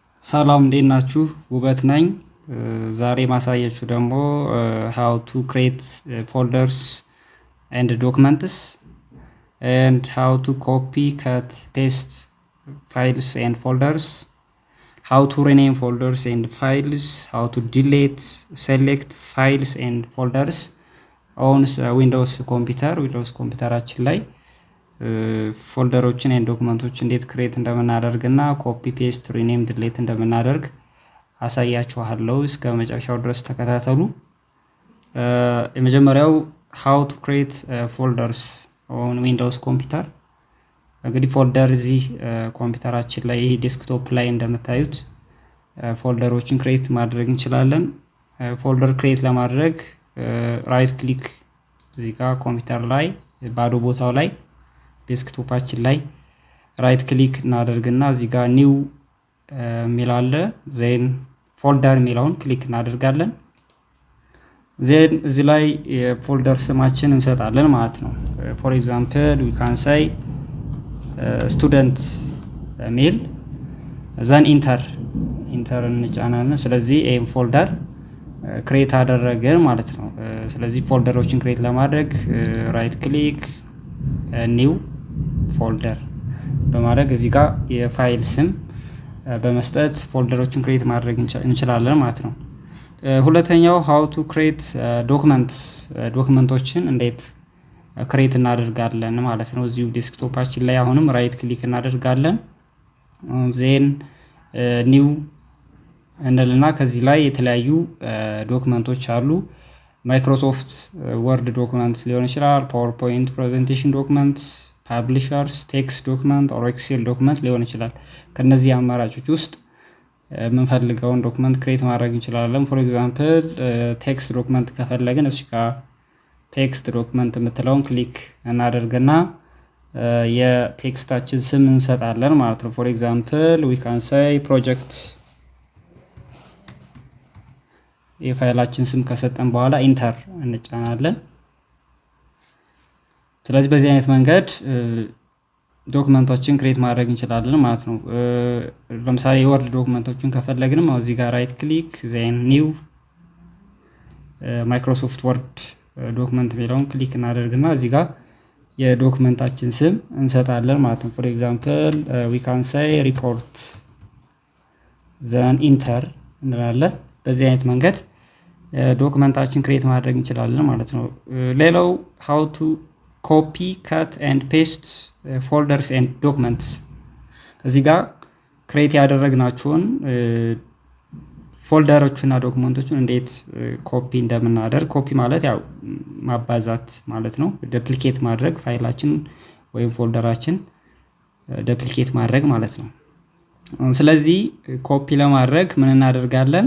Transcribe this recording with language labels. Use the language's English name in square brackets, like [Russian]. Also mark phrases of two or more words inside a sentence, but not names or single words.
[Amharic] ሰላም እንዴት ናችሁ? ውበት ነኝ። ዛሬ ማሳያችሁ ደግሞ [English] how to create folders and documents and how to copy, cut, paste files and folders, how to rename folders and files, how to delete, select files and folders on Windows [Amharic] ኮምፒውተራችን ላይ ፎልደሮችን ኤንድ ዶክመንቶችን እንዴት ክሬት እንደምናደርግና ኮፒ ፔስት ሪኔም ዲሌት እንደምናደርግ አሳያችኋለሁ። እስከ መጨረሻው ድረስ ተከታተሉ። የመጀመሪያው [English] how to create folders on Windows [Amharic] ኮምፒውተር። እንግዲህ ፎልደር እዚህ ኮምፒውተራችን ላይ ይሄ ዴስክቶፕ ላይ እንደምታዩት ፎልደሮችን ክሬት ማድረግ እንችላለን። ፎልደር ክሬት ለማድረግ [English] right click [Amharic] እዚህ ጋር ኮምፒውተር ላይ ባዶ ቦታው ላይ ዴስክቶፓችን ላይ [English] right click [Amharic] እናደርግና እዚህ ጋር ኒው ሚል አለ ዜን ፎልደር ሚለውን ክሊክ እናደርጋለን። ዜን እዚህ ላይ የፎልደር ስማችን እንሰጣለን ማለት ነው። [English] for example we can say student [Amharic] ሚል ዘን ኢንተር እንጫናለን። ስለዚህ ይሄን ፎልደር ክሬት አደረገን ማለት ነው። ስለዚህ ፎልደሮችን ክሬት ለማድረግ [English] right click new folder [Amharic] በማድረግ እዚህ ጋር የፋይል ስም በመስጠት ፎልደሮችን ክሬት ማድረግ እንችላለን ማለት ነው። ሁለተኛው how [English] to create [Amharic] ዶክመንቶችን እንዴት ክሬት እናደርጋለን ማለት ነው። እዚሁ ዴስክቶፓችን ላይ አሁንም ራይት ክሊክ እናደርጋለን። [English] then new [Amharic] እንልና ከዚህ ላይ የተለያዩ ዶክመንቶች አሉ። ማይክሮሶፍት ወርድ ዶክመንት ሊሆን ይችላል፣ ፓወርፖይንት ፕሬዘንቴሽን ዶክመንት፣ ፐብሊሸርስ [English] text document [Amharic] ኦር ኤክሴል ዶክመንት ሊሆን ይችላል። ከነዚህ አማራጮች ውስጥ የምንፈልገውን ዶክመንት ክሬት ማድረግ እንችላለን። ፎር ኤግዛምፕል [English] text document [Amharic] ከፈለግን እዚህ ጋር ቴክስት ዶክመንት የምትለውን ክሊክ እናደርግና የቴክስታችን ስም እንሰጣለን ማለት ነው። [English] for example we can say project [Amharic] የፋይላችን ስም ከሰጠን በኋላ ኢንተር እንጫናለን። ስለዚህ በዚህ አይነት መንገድ ዶክመንቶችን ክሬት ማድረግ እንችላለን ማለት ነው። ለምሳሌ የወርድ ዶክመንቶችን ከፈለግንም እዚህ ጋር [English] right click then new [Amharic] ማይክሮሶፍት ወርድ ዶክመንት የሚለውን ክሊክ እናደርግና እዚህ ጋር የዶክመንታችን ስም እንሰጣለን ማለት ነው። [English] for example we can say report then enter [Amharic] እንላለን። በዚህ አይነት መንገድ ዶክመንታችን ክሬት ማድረግ እንችላለን ማለት ነው። ሌላው [English] how to copy, cut and paste folders and documents [Amharic] እዚህ ጋር ክሬት ያደረግናቸውን ፎልደሮችና ዶክመንቶችን እንዴት ኮፒ እንደምናደርግ፣ ኮፒ ማለት ያው ማባዛት ማለት ነው። ዱፕሊኬት ማድረግ ፋይላችን ወይም ፎልደራችን ዱፕሊኬት ማድረግ ማለት ነው። ስለዚህ ኮፒ ለማድረግ ምን እናደርጋለን?